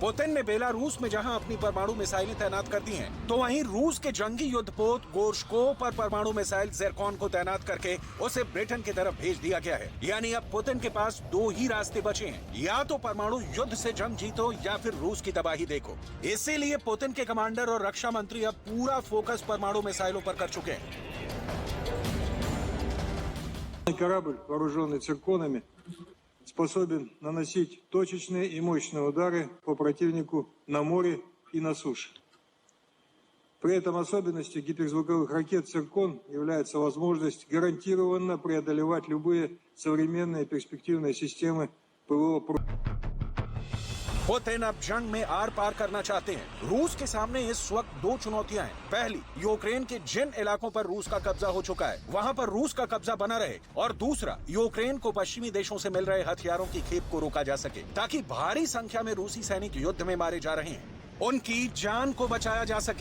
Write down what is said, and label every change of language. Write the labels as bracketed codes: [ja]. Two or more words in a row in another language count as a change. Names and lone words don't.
[hi] पुतिन ने बेलारूस में जहां अपनी परमाणु मिसाइलें तैनात कर दी हैं, तो वहीं रूस के जंगी युद्धपोत गोर्शको पर परमाणु मिसाइल ज़िरकॉन को तैनात करके उसे ब्रिटेन की तरफ भेज दिया गया है। यानी अब पुतिन के पास दो ही रास्ते बचे हैं, या तो परमाणु युद्ध से जंग जीतो या फिर रूस की तबाही देखो। इसीलिए पुतिन के कमांडर और रक्षा मंत्री अब पूरा फोकस परमाणु मिसाइलों पर कर चुके हैं। [ru] Корабль, вооруженный цирконами, способен наносить точечные и мощные удары по противнику на море и на суше. При этом особенностью гиперзвуковых ракет «Циркон» является возможность гарантированно преодолевать любые современные перспективные системы ПВО. [hi] पुतिन अब जंग में आर पार करना चाहते हैं। रूस के सामने इस वक्त दो चुनौतियां हैं। पहली, यूक्रेन के जिन इलाकों पर रूस का कब्जा हो चुका है वहां पर रूस का कब्जा बना रहे, और दूसरा, यूक्रेन को पश्चिमी देशों से मिल रहे हथियारों की खेप को रोका जा सके, ताकि भारी संख्या में रूसी सैनिक युद्ध में मारे जा रहे हैं उनकी जान को बचाया जा सके।